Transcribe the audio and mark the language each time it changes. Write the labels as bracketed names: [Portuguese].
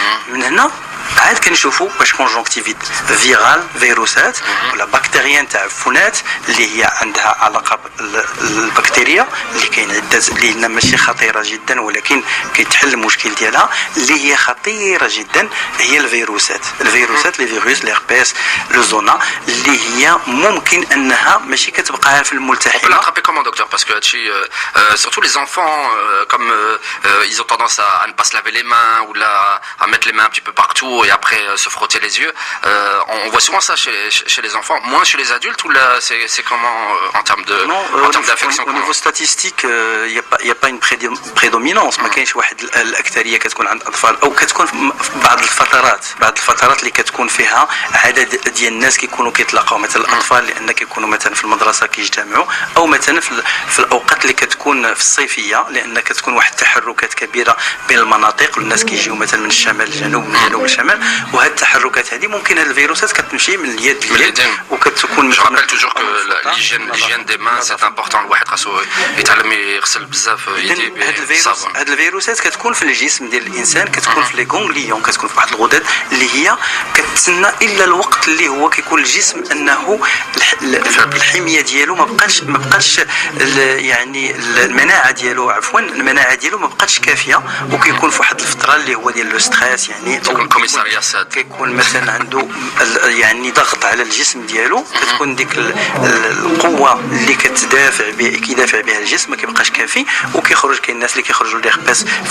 [Arabic] من هنا عاد كنشوفوا واش كونجونكتيفيت فيرال فيروسات ولا بكتيريان تاع عفونات اللي هي عندها علاقه بالبكتيريا اللي كاين عده اللي ماشي خطيره جدا ولكن كيتحل المشكل ديالها، اللي هي خطيره جدا هي الفيروسات لي فيروس ليربيس لو زونا اللي هي ممكن انها ماشي كتبقى في الملتحمه. [French] On peut l'attraper comment, docteur? Parce que surtout les enfants, comme ils ont tendance à ne pas se laver les mains ou à mettre les mains un petit peu partout et après se frotter les yeux. On voit souvent ça chez les enfants, moins chez les adultes, ou là c'est comment en termes d'infection? Au niveau statistique, il y a pas une prédominance. [Arabic] ما كاينش واحد الاكثريه كتكون عند الاطفال، او كتكون بعض الفترات اللي كتكون فيها عدد ديال الناس كيكونوا كيتلاقاو، مثلا الاطفال لان كيكونوا مثلا في المدرسه كيجتمعوا، او مثلا في الاوقات اللي كتكون في الصيفيه لان كتكون واحد التحركات كبيره بين المناطق والناس كيجيو مثلا من الشمال للجنوب من الجنوب للشمال، وهذه التحركات هذه ممكن هذه الفيروسات كتمشي من اليد لليد وكتكون. [French] Je rappelle toujours que l'hygiène des mains c'est important. [Arabic] الواحد خاصو يتعلم يغسل بزاف يديه بالصابون. هذه الفيروسات كتكون في الجسم ديال الانسان، كتكون في لي غونغليون، كتكون في واحد الغدد اللي هي كتسنى الا الوقت اللي هو كيكون الجسم انه الحميه ديالو ما بقاش يعني المناعه ديالو ما بقاتش كافيه، وكيكون في واحد الفتره اللي هو ديال لو ستريس، يعني كيكون مثلا عنده يعني ضغط على الجسم ديالو، كتكون ديك القوه اللي كيدافع بها الجسم ما كيبقاش كافي، وكيخرج كاين الناس اللي كيخرجوا ليغباس